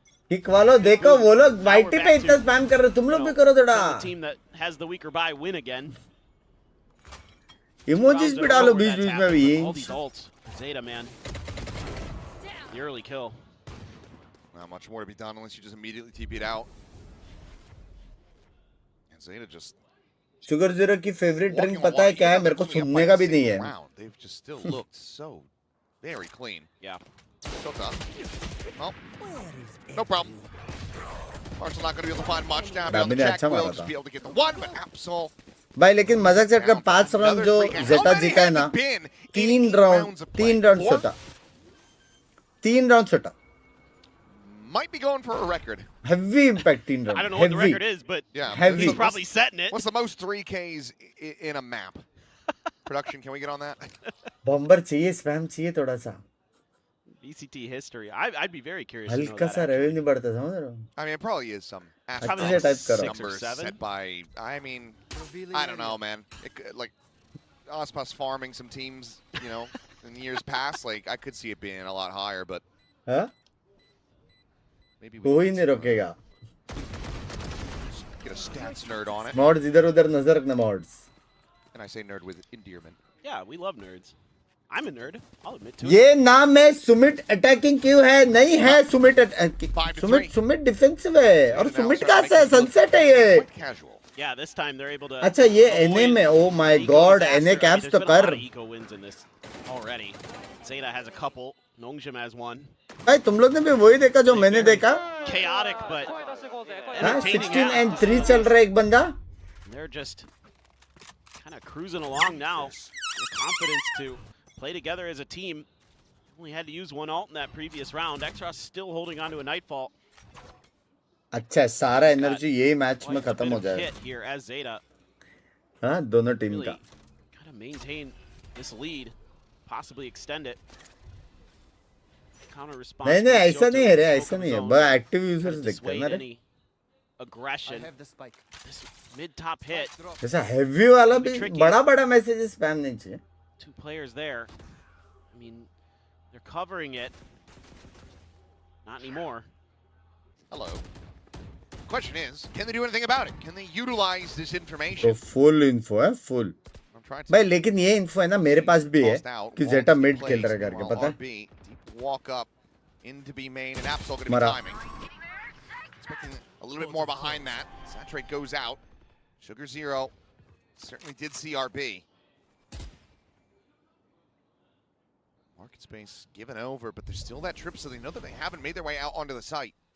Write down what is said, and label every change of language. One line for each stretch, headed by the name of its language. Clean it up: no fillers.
Hindi: Kick वालों देखो वो लोग वाईटी पे इतना स्पैम कर रहे, तुम लोग भी करो थोड़ा.
English: the team that has the weaker buy win again.
Hindi: Emojis भी डालो बीच बीच में भी.
English: All these ults. Zeta, man. The early kill. Not much more to be done unless you just immediately TP it out. And Zeta just
Hindi: sugar zero की favourite drink पता है क्या है? मेरे को सुनने का भी नहीं है.
English: They've just still looked so very clean. Yeah. So tough. Well, no problem. Arsenal not going to be able to find much. Down on the check, will just be able to get the one, but Absol.
Hindi: भाई लेकिन मजाक set कर 5 round जो जेटा जीता है ना, 3 round सोटा. 3 round सोटा.
English: Might be going for a record. Heavy impact 3 round. I don't know what the record is, but yeah, heavy. He's probably setting it. What's the most 3Ks in a map? Production, can we get on that?
Hindi: बम्बर चाहिए, spam चाहिए थोड़ा सा.
English: VCT history. I'd be very curious to know
Hindi: हल्का
English: that.
Hindi: सा revenue बढ़ता, समझ रहे हो?
English: I mean, it probably is some
Hindi: अच्छे से टाइप करो.
English: numbers set by. I mean, I don't know, man. Like us plus farming some teams, you know, in years past, like I could see it being a lot higher, but.
Hindi: हाँ?
English: Maybe
Hindi: कोई नहीं रोकेगा.
English: Get a stats nerd on it.
Hindi: Mods इधर उधर नजर रखना mods.
English: And I say nerd with endearment. Yeah, we love nerds. I'm a nerd. I'll admit to it.
Hindi: ये नाम है सुमित अटैकिंग क्यों है? नहीं है सुमित सुमित डिफेंसिव है और सुमित का से सनसेट है ये.
English: Yeah, this time they're able to.
Hindi: अच्छा ये एनए में,
English: oh my god,
Hindi: NA caps तो कर.
English: Eco wins in this already. Zeta has a couple. Nongshim has one.
Hindi: भाई तुम लोग ने भी वही देखा जो मैंने देखा.
English: Chaotic, but
Hindi: हाँ 16 and 3 चल रहा है एक बंदा.
English: They're just kind of cruising along now. The confidence to play together as a team. Only had to use one ult in that previous round. Exros still holding on to a Nightfall.
Hindi: अच्छा सारा energy यही match में खत्म हो जाएगा.
English: Hit here as Zeta.
Hindi: हाँ दोनों team का.
English: Kind of maintain this lead, possibly extend it. Counter response.
Hindi: नहीं नहीं ऐसा नहीं है रे, ऐसा नहीं है. बस एक्टिव यूजर्स देखते हैं ना रे.
English: Aggression. This mid top hit.
Hindi: ऐसा हेवी वाला भी बड़ा बड़ा मैसेज स्पैम नहीं चाहिए.
English: 2 players there. I mean, they're covering it. Not anymore. Hello. Question is, can they do anything about it? Can they utilize this information?
Hindi: तो full info है, full. भाई लेकिन ये info है ना मेरे पास भी है कि जेटा मिड खेल रहा है करके पता है.
English: Walk up into B main and Absol going to be timing. Expecting a little bit more behind that. Saturate goes out. Sugar Zero certainly did CRB. Market space given over, but there's still that trip, so they know that they haven't made their way out onto the site.